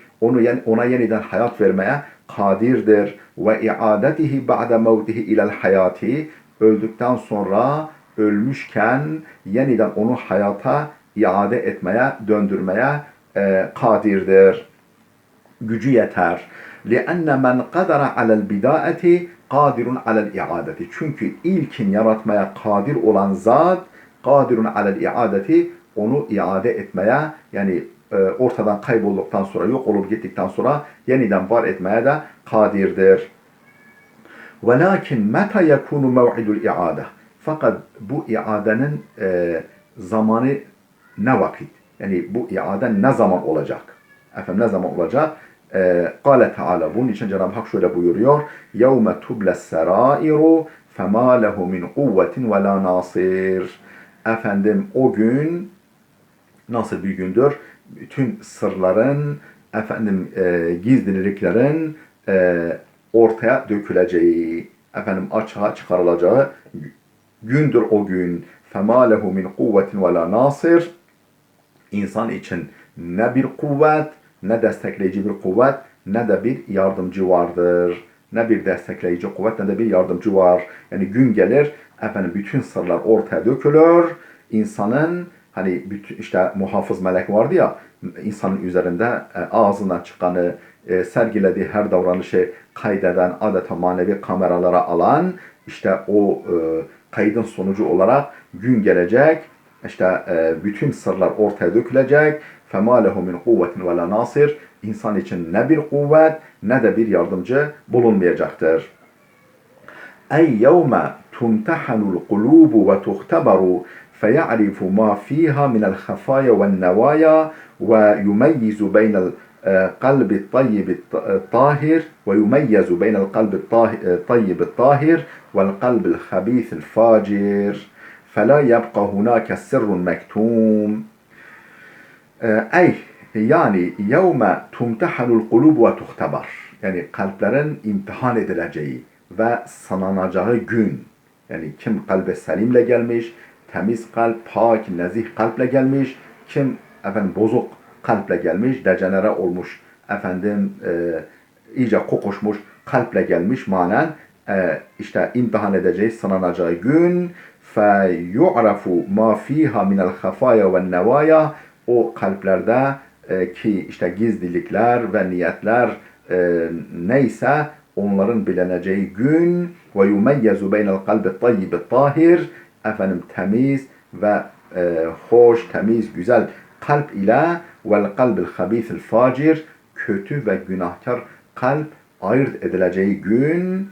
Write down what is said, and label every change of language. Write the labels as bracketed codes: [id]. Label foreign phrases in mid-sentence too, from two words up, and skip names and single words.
[tr] Ona yeniden hayat vermeye kadirdir. [ar] وإعادته بعد موته إلى الحياة. [tr] Öldükten sonra, ölmüşken yeniden onu hayata iade etmeye, döndürmeye kadirdir. Gücü yeter. [ar] لِأَنَّ مَنْ قَدَرَ عَلَى الْبِدَاءَةِ قَادِرٌ عَلَى الْاِعَادَةِ. [tr] Çünkü ilkin yaratmaya kadir olan zat, [ar] قَادِرٌ عَلَى الْاِعَادَةِ, [tr] onu iade etmeye, yani ortadan kaybolduktan sonra, yok olup gittikten sonra yeniden var etmeye de kadirdir. [ar] وَلَاكِنْ مَتَى يَكُونُ مَوْعِدُ الْاِعَادَةِ. [tr] Fakat bu iadenin zamanı ne vakit? Yani bu iade ne zaman olacak? Efendim ne zaman olacak? [ar] قال تعالى, [tr] bunun için Cenab-ı Hak şöyle buyuruyor. [ar] يَوْمَ تُبْلَ السَّرَائِرُ فَمَا لَهُ مِنْ قُوَّةٍ وَلَا نَاصِرٍ. [tr] Efendim o gün nasıl bir gündür? Bütün sırların, efendim gizliliklerin ortaya döküleceği, efendim açığa çıkarılacağı gündür o gün. [ar] فَمَا لَهُ مِنْ قُوَّةٍ وَلَا نَاصِرٍ. [tr] İnsan için ne bir kuvvet, ne destekleyici bir kuvvet, ne de bir yardımcı vardır. Ne bir destekleyici kuvvet, ne de bir yardımcı var. Yani gün gelir, efendim bütün sırlar ortaya dökülür. İnsanın, hani bütün, işte muhafız melek vardı ya, insanın üzerinde ağzından çıkanı, sergilediği her davranışı kaydeden, adeta manevi kameralara alan, işte o kaydın sonucu olarak gün gelecek, işte bütün sırlar ortaya dökülecek. [ar] فَمَا لَهُ مِنْ قُوَّةٍ وَلَا نَاصِرٍ. [tr] İnsan için ne bir kuvvet, ne de bir yardımcı bulunmayacaktır. [ar] اَيْ يَوْمَ تُمْتَحَنُ الْقُلُوبُ وَتُخْتَبَرُ فَيَعْرِفُ مَا فِيهَا مِنَ الْخَفَايَا وَالنَّوَايَا وَيُمَيِّزُ بَيْنَ القلب الطيب الطاهر ويميز بين القلب الطيب الطاهر والقلب الخبيث الفاجر فلا يبقى هناك سر مكتوم. Yani يوم تمتحن القلوب وتختبر. [tr] Yani kalplerin imtihan edileceği ve sınanacağı gün. Yani kim kalbe selimle gelmiş, temiz kalp, pak, nezih kalple gelmiş, kim efendim bozuk kalple gelmiş, dejenere olmuş, efendim iyice kokuşmuş kalple gelmiş manen işte imtihan edeceği, sınanacağı gün. [ar] فَيُعْرَفُ مَا ف۪يهَا مِنَ الْخَفَايَا وَالنَّوَايَا. [tr] O kalplerde ki işte gizlilikler ve niyetler neyse onların bilineceği gün. [ar] ويميز بين القلب الطيب الطاهر. [tr] Efendim temiz ve hoş, temiz, güzel kalp ile [ar] والقلب الخبيث الفاجر, [tr] kötü ve günahkar kalp ayırt edileceği gün.